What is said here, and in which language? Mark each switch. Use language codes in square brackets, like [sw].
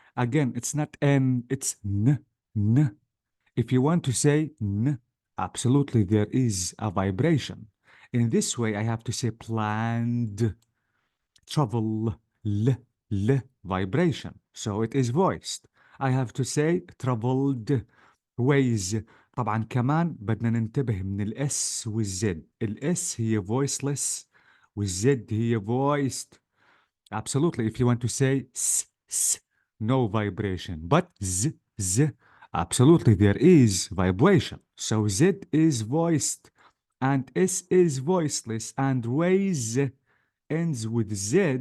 [en] Again, it's not N, it's N, N. If you want to say N, absolutely, there is a vibration. In this way, I have to say planned, travel, L, vibration. So it is voiced. I have to say traveled, ways. [ar] طبعا كمان بدنا ننتبه من الاس والزد. الاس هي voiceless والزد هي voiced. [en] Absolutely, if you want to say s, no vibration. But z, absolutely, there is vibration. So z is voiced and s is voiceless and ways ends with z.